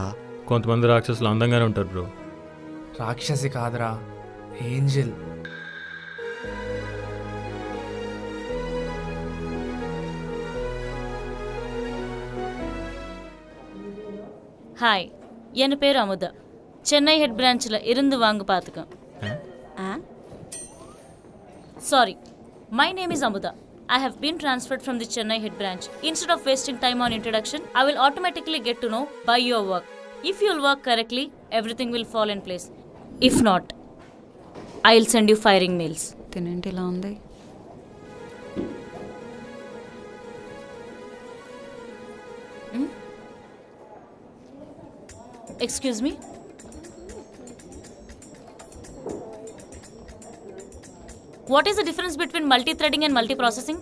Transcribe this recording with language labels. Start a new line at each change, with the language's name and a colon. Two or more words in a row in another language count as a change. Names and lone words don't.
Telugu: కొంతమంది రాక్షసులు అందంగానే ఉంటారు బ్రో. రాక్షసి కాదురా, ఏంజెల్.
Tamil: ஹாய், என் பேர் அமுதா. சென்னை ஹெட் பிரான்ச்சில் இருந்து வாங்க பார்த்துக்கேன். சாரி,
English: my name is Amuda. I have been transferred from the Chennai head branch. Instead of wasting time on introduction, I will automatically get to know by your work. If you'll work correctly, everything will fall in place. If not I will send you firing mails.
Telugu: తినేంటి ఇలా ఉంది?
English: Excuse me. What is the difference between multi threading and multi processing?